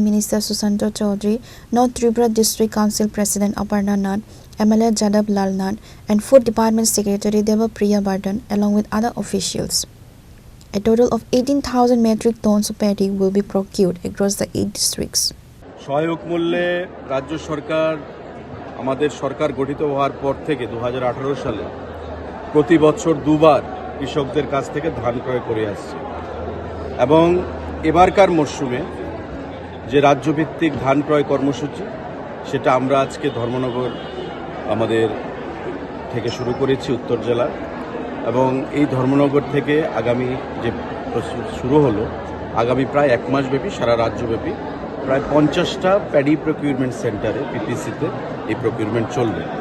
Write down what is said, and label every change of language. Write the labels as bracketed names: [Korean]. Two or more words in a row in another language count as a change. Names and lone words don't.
[English] Minister Susanto Chowdhury, North Tripura District Council President Aparna Nath, MLA Jadab Lal Nath and Food Department Secretary Devapriya Bardhan along with other officials. A total of 18,000 metric tons of paddy will be procured across the 8 districts. [Bangla] সহায়ক মূল্যে রাজ্য সরকার আমাদের সরকার গঠিত হওয়ার পর থেকে 2018 সালে প্রতি বছর দুবার কৃষকদের কাছ থেকে ধান ক্রয় করে আসছে এবং এবারকার মরশুমে যে রাজ্যভিত্তিক ধান ক্রয় কর্মসূচি সেটা আমরা আজকে ধর্মনগর আমাদের থেকে শুরু করেছি উত্তর জেলা এবং এই ধর্মনগর থেকে আগামী যে শুরু হলো আগামী প্রায় 1 মাস ব্যাপী সারা রাজ্যব্যাপী প্রায় 50টা [English] paddy procurement centre [Bangla] পিপিসিতে এই প্রকিউরমেন্ট চলবে।